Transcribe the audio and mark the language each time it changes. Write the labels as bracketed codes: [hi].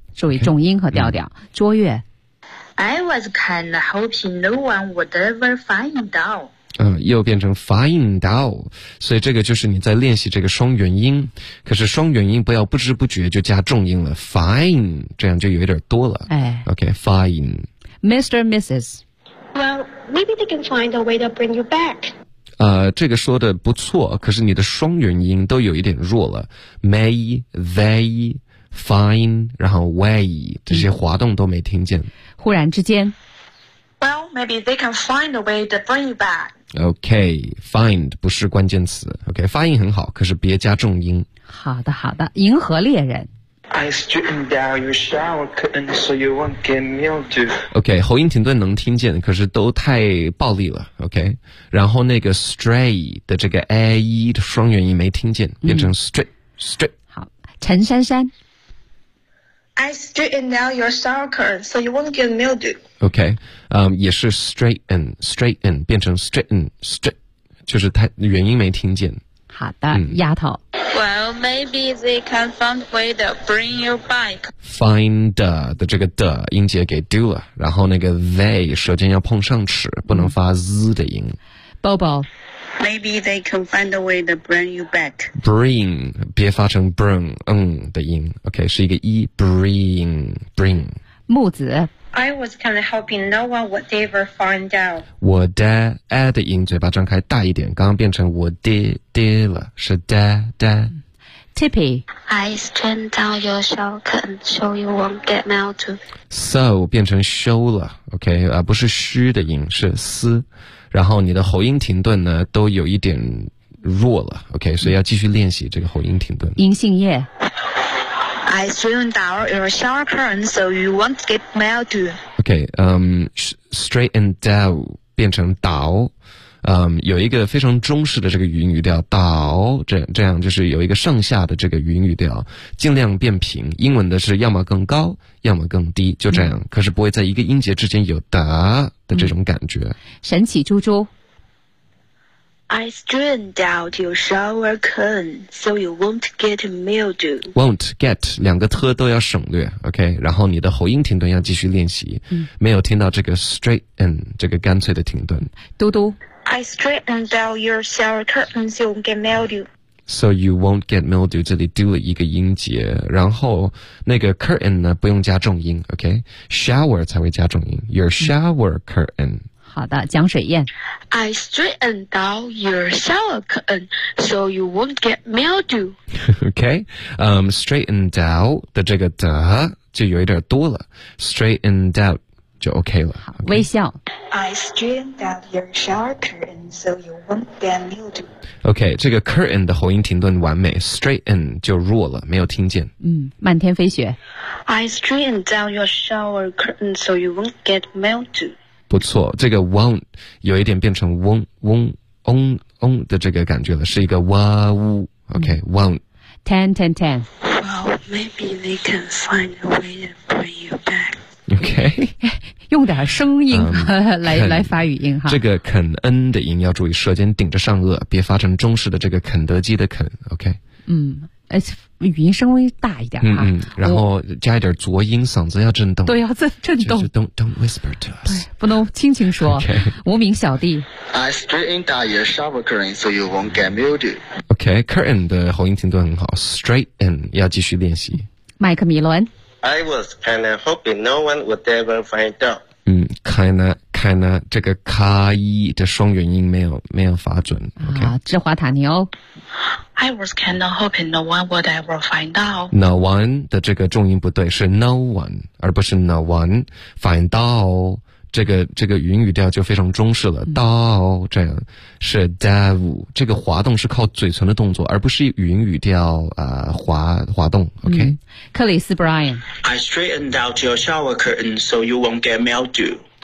[zh] 注意重音和调调、嗯、卓越 [en] I was kinda hoping no one would ever find out. [zh] 又变成 find out 所以这个就是你在练习这个双元音可是双元音不要不知不觉就加重音了 find 这样就有点多了、哎、 [en] OK find Mr. Mrs. Well, maybe they can find a way to bring you back. [zh] 这个说的不错，可是你的双元音都有一点弱了。 May, they, find, 然后 way, 这些滑动都没听见。忽然之间。 [en] Well, maybe they can find a way to bring you back. [zh] Okay, find 不是关键词。Okay, 发音很好，可是别加重音。好的好的，银河猎人。 [en] I straightened down your shower curtain so you won't get mildew. [zh] OK, 喉音停顿能听见，可是都太暴力了。 OK, 然后那个 stray 的这个 ae 的双元音没听见，变成 straight.、嗯、好，陈珊珊。 [en] I straightened down your shower curtain so you won't get mildew. [zh] OK, 也是 straighten 变成 straight, 就是太元音没听见。好的、嗯、丫头。 [en] Well, maybe they can find way to bring your bike. [zh] Find 的这个的音节给 do 了，然后那个 they 舌尖要碰上齿，不能发 z 的音。 [en] Bobo, maybe they can find a way to bring you back. [zh] Bring 别发成 bring 嗯的音 ，OK 是一个 e bring bring。木子。 [en] I was kind of hoping no one would ever find out. [zh] 我的 a 的音嘴巴张开大一点，刚刚变成我的的了，是的的。 [en] Tippy, I straightened down your shower curtain so you won't get mildew. [zh] So 变成 show 了 ，OK 啊，不是虚的音，是丝。然后你的喉音停顿呢，都有一点弱了 ，OK， 所以要继续练习这个喉音停顿。银杏叶。 [en] I straightened down your shower curtain so you won't get mildew. [zh] Okay, straightened down 变成 down， 有一个非常中式的这个元语调 down， 这样就是有一个上下的这个元语调，尽量变平。英文的是要么更高，要么更低，就这样。嗯、可是不会在一个音节之间有的的这种感觉。嗯、神奇猪猪。 [en] I straightened out your shower curtain so you won't get mildew. [zh] Won't get 两个特都要省略 ，OK。然后你的喉音停顿要继续练习。嗯、没有听到这个 straighten 这个干脆的停顿。嘟嘟。 [en] I straightened out your shower curtain so you won't get mildew. So you won't get mildew. [zh] 这里丢了一个音节，然后那个 curtain 呢不用加重音 ，OK。 Shower 才会加重音。 [en] Your shower curtain、 [zh] 嗯。好的，江水燕。 [en] I straightened out your shower curtain so you won't get mildew. [zh] Okay, straightened out 的这个的就有一点多了 ，straightened out 就 OK 了。Okay. 微笑。 [en] I straightened out your shower curtain so you won't get mildew. [zh] Okay, 这个 curtain 的喉音停顿完美 ，straighten 就弱了，没有听见。嗯，漫天飞雪。 [en] I straightened out your shower curtain so you won't get mildew. [zh] 不错，这个 won't 有一点变成嗡嗡嗡嗡的这个感觉了，是一个哇呜。 [en] OK, won't. Ten, ten, ten. Well, maybe they can find a way to bring you back. OK. [zh] 用点声音、来发语音哈。这个肯恩的音要注意，舌尖顶着上颚，别发成中式的这个肯德基的肯。 OK. 嗯。语音稍微大一点哈、然后加一点浊音，嗓子要震动，对，要震动，就是 [en] don't whisper to us， [zh] 不能轻轻说、 [en] okay. [zh] 无名小弟。 [en] I straightened out your shower curtain so you won't get mildew. [zh] OK, curtain 的喉音停顿很好， straighten 要继续练习。麦克米伦。 [en] I was kind of hoping no one would ever find out. [zh] Kinda 这个卡一的双元音没有发准。Okay. 啊，芝华塔尼欧。 [en] I was kind of hoping no one would ever find out. [zh] No one 的这个重音不对，是 no one 而不是 no one。 find out 这个元语调就非常中式了。到、嗯、这样是 dev 这个滑动是靠嘴唇的动作，而不是元语调滑动。 [en] OK、嗯。 [zh] 克里斯 Brian。 [en] I straightened out your shower curtain so you won't get mildew.